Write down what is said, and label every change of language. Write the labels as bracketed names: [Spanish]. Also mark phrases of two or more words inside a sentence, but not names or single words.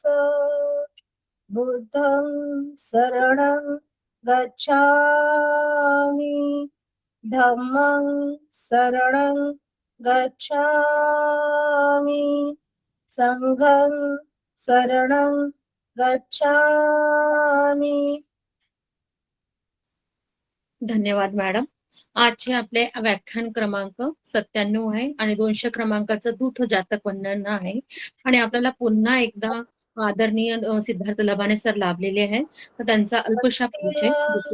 [Pali] बुद्धं शरणं गच्छामि धम्मं शरणं गच्छामि संघं शरणं गच्छामि. [Marathi] धन्यवाद मॅडम. आजचे आपले व्याख्यान क्रमांक 97 आहे आणि 200 क्रमांकाचं दूत जातक वंदन आहे. आणि आपल्याला पुन्हा एकदा आदरणीय सिद्धार्थ लबाने सर लाभलेले आहे, तर त्यांचा अल्पशा परिचय देते.